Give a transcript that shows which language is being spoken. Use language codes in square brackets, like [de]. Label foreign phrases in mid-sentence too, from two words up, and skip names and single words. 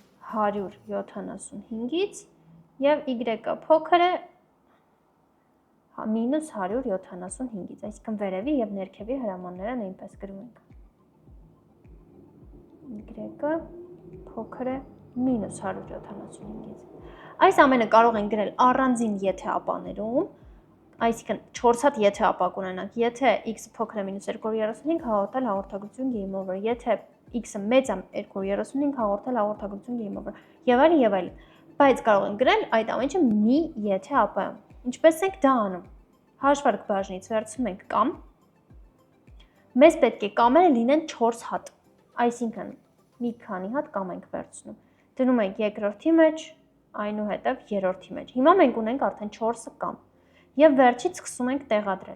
[hy] 175-ից, և y-ը փոքր է -175-ից, այսինքն վերևի և ներքևի հրամանները նույնպես գրում ենք։ Y-ը փոքր է -175-ից։ Այս ամենը կարող ենք գրել առանձին եթե-ապաներում, այսինքն 4 հատ եթե-ապա կունենանք, եթե x-ը փոքր է -235, հաղորդել հաղորդագրություն [en] game over, [hy] եթե x-ը մեծ է 235, հաղորդել հաղորդագրություն [en] game over, [hy] եւ այլն եւ այլն։ Բայց կարող ենք գրել այդ ամեն ինչը մի եթե-ապայում։ Ինչպես ենք դա անում։ Հաշվարկ բաժնից վերցնում ենք կամ, մեզ պետք է կամերը լինեն 4 հատ, այսինքն մի քանի հատ կամ ենք վերցնում։ Դնում ենք երկրորդի մեջ, այնուհետև երրորդի մեջ։ Հիմա մենք ունենք արդեն 4 կամ եւ վերջից սկսում ենք տեղադրել։